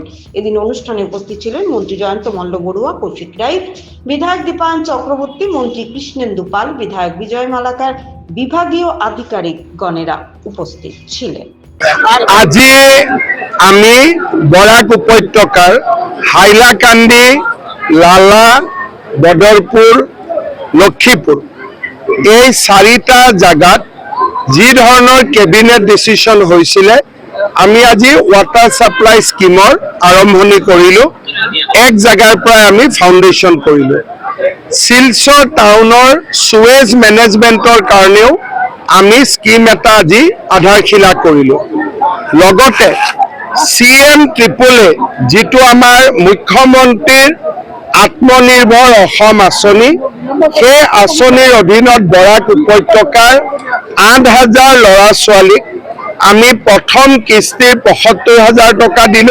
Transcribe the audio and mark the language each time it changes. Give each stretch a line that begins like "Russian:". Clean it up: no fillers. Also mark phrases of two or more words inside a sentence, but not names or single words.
Bangla: এদিন অনুষ্ঠানে উপস্থিত ছিলেন মন্ত্রী জয়ন্ত মল্ল বড়ুয়া, কৌশিক রায়, বিধায়ক দীপায়ন চক্রবর্তী, মন্ত্রী কৃষ্ণেন্দু পাল, বিধায়ক বিজয় মালাকার, বিভাগীয় আধিকারিকগণেরা উপস্থিত ছিলেন।
Assamese: আজি আমি বরাক উপত্যকার হাইলাকান্দি, লালা, বদরপুর, লক্ষ্মীপুর এই 4টা জায়গাত যি ধৰণৰ
English: cabinet decision
Assamese: হৈছিলে, আমি আজি
English: water supply scheme
Assamese: আৰম্ভণি কৰিলো। এক জায়গাৰ পৰা আমি ফাউণ্ডেশ্যন কৰিলো। শিলচৰ টাউনৰ
English: sewage management
Assamese: কাৰণেও আমি স্কিম এটা আজি আধাৰশিলা কৰিলো। লগতে CM ট্ৰিপলে যিটো আমাৰ মুখ্যমন্ত্ৰীৰ আত্মনিৰ্ভৰ অসম আঁচনি, সেই আঁচনিৰ অধীনত বৰাক উপত্যকাৰ 8,000 ল'ৰা ছোৱালীক আমি প্ৰথম কিস্তিৰ 75,000 টকা দিলো।